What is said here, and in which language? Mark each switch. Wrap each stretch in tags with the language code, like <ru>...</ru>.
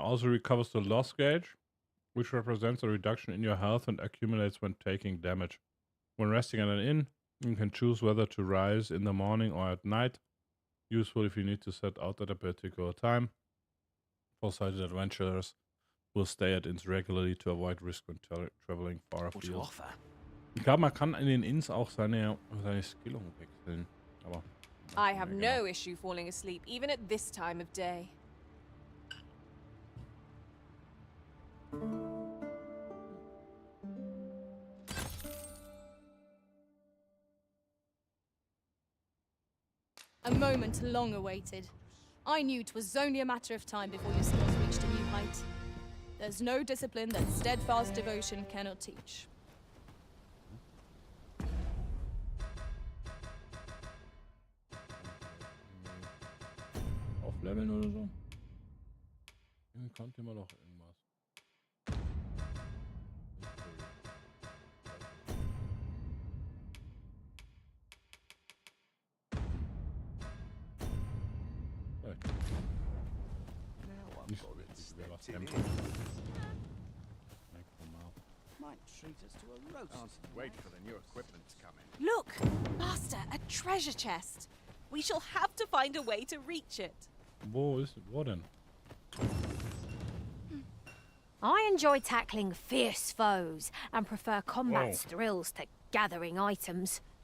<en>Also recovers the loss gauge, which represents a reduction in your health and accumulates when taking damage. When resting at an inn, you can choose whether to rise in the morning or at night. Useful if you need to set out at a particular time. Foresighted adventurers will stay at inns regularly to avoid risk when traveling far afield.</en> <de>Ich glaube, man kann in den Inns auch seine Skillung wechseln. Aber</de> <en>I have no issue falling asleep, even at this time of day. A moment long awaited. I knew 'twas only a matter of time before your skills reached a new height. There's no discipline that steadfast devotion cannot teach.</en> <de>Aufleveln oder so? Irgendwie konnte immer noch irgendwas. Nicht so wichtig, wer was kämpft.</de> <en>Might treat us to a roast. Wait for the new equipment to come in. Look! Master, a treasure chest. We shall have to find a way to reach it.</en> <de>Wo denn?</de> <en>I enjoy tackling fierce foes and prefer combat's thrills to gathering items.</en>